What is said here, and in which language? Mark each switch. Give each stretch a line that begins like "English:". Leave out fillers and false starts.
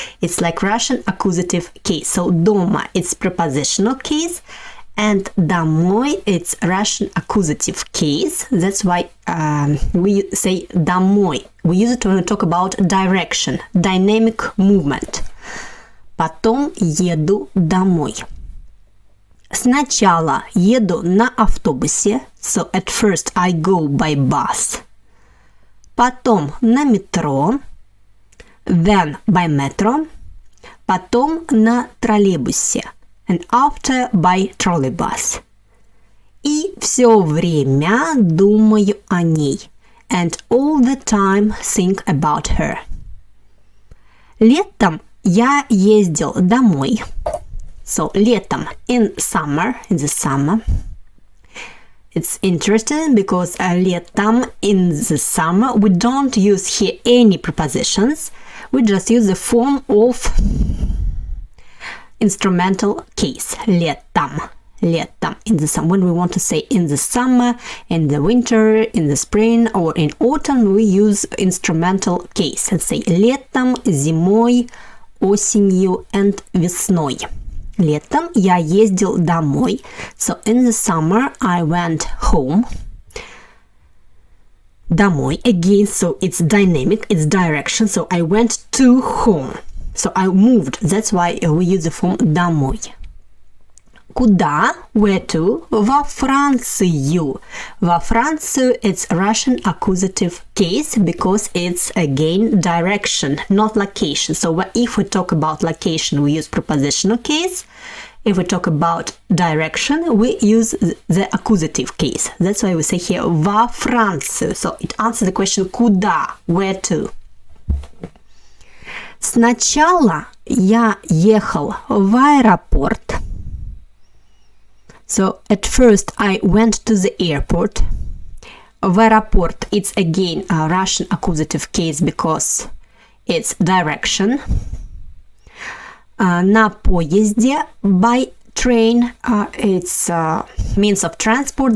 English: It's like Russian accusative case. So дома, it's prepositional case. And домой, it's Russian accusative case. That's why we say домой. We use it when we talk about direction, dynamic movement.
Russian: Потом еду домой. Сначала еду на автобусе.
English: So at first I go by bus.
Russian: Потом на метро.
English: Then by metro.
Russian: Потом на троллейбусе.
English: And after by trolleybus.
Russian: И все время думаю о ней.
English: And all the time think about her.
Russian: Летом я ездил домой.
English: So, летом, in the summer. It's interesting because летом, in the summer, we don't use here any prepositions. We just use the form of instrumental case. Летом. Летом. In the summer. When we want to say in the summer, in the winter, in the spring, or in autumn, we use instrumental case. Let's say
Russian: летом, зимой, осенью
English: and
Russian: весной. Летом я ездил домой.
English: So in the summer I went home. Домой again, so it's dynamic, it's direction. So I went to home. So I moved. That's why we use the form домой.
Russian: Куда?
English: Where to?
Russian: Во Францию. Во Францию
English: it's Russian accusative case because it's again direction, not location. So if we talk about location, we use prepositional case. if we talk about direction, we use the accusative case. That's why we say here
Russian: во Францию.
English: So it answers the question куда, where to.
Russian: Сначала я ехал в аэропорт.
English: So at first I went to the airport.
Russian: В аэропорт,
English: it's again a Russian accusative case because it's direction.
Russian: На поезде,
English: by train, it's means of transport.